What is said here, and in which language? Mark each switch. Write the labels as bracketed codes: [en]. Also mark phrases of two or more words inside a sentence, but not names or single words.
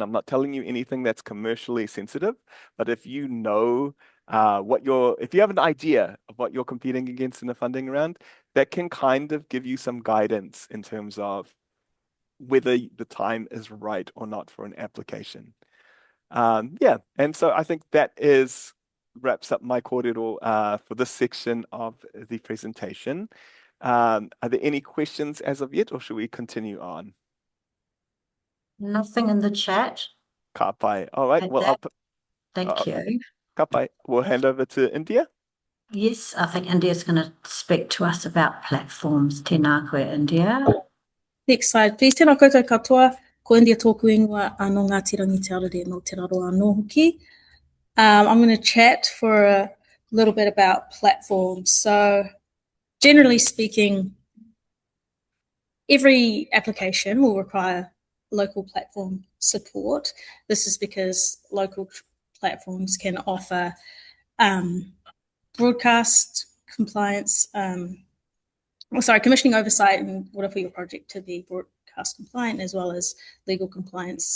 [en] I'm not telling you anything that's commercially sensitive, but if you know if you have an idea of what you're competing against in the funding round, that can kind of give you some guidance in terms of whether the time is right or not for an application. Yeah, and so I think that wraps up my kōrero for this section of the presentation. Are there any questions as of yet, or should we continue on? Nothing in the chat. [mi] Ka pai. [en] All right. Well, Thank you. [mi] Ka pai. [en] We'll hand over to India. Yes, I think India's going to speak to us about platforms. [mi] Tēnā koe, India. [en] Next slide, please. [mi] Tēnā koutou katoa, ko India tōku ingoa anō Ngāti Rangi Te Arere no Te Raro anō hoki. [en] I'm going to chat for a little bit about platforms. So generally speaking, every application will require local platform support. This is because local platforms can offer broadcast compliance, commissioning oversight in order for your project to be broadcast compliant, as well as legal compliance.